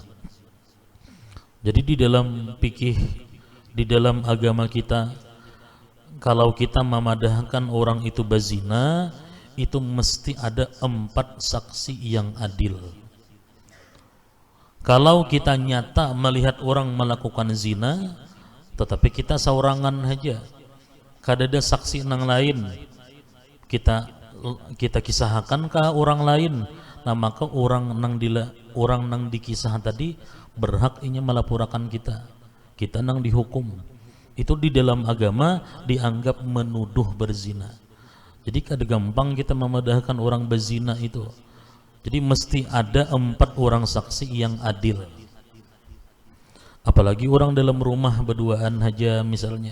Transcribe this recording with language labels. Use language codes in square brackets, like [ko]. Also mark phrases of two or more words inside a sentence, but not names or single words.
[bjn] Jadi di dalam fikih, di dalam agama kita, kalau kita memadahkan orang itu berzina, itu mesti ada 4 saksi yang adil. Kalau kita nyata melihat orang melakukan zina, tetapi kita seorangan aja, kada ada saksi nang lain, kita kisahkan ke orang lain, nah maka orang nang dikisah tadi berhak ini melaporkan kita nang dihukum. Itu di dalam agama dianggap menuduh berzina. Jadi kada gampang kita memadahkan orang berzina itu. Jadi mesti ada 4 orang saksi yang adil. Apalagi orang dalam rumah berduaan aja misalnya.